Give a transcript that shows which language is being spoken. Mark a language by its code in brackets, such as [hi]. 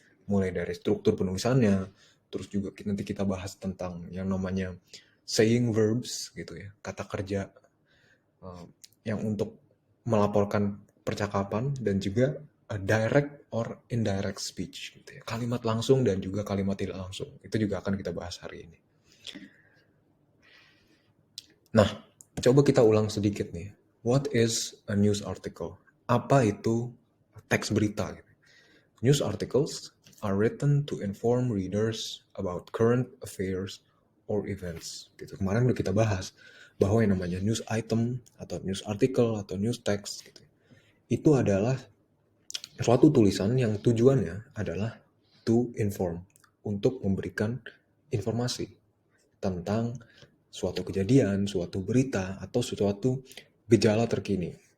[id] Mulai dari struktur penulisannya, terus juga nanti kita bahas tentang yang namanya saying verbs gitu ya, kata kerja uh, yang untuk melaporkan percakapan, dan juga direct or indirect speech gitu ya, kalimat langsung dan juga kalimat tidak langsung. Itu juga akan kita bahas hari ini. Nah, coba kita ulang sedikit nih. [en] What is a news article? [id] Apa itu teks berita gitu? [en] News articles are written to inform readers about current affairs or events. [id] Gitu. Kemarin udah kita bahas bahwa yang namanya news item atau news article atau news text gitu, itu adalah suatu tulisan yang tujuannya adalah [en] to inform, [id] untuk memberikan informasi tentang suatu kejadian, suatu berita, atau suatu gejala terkini.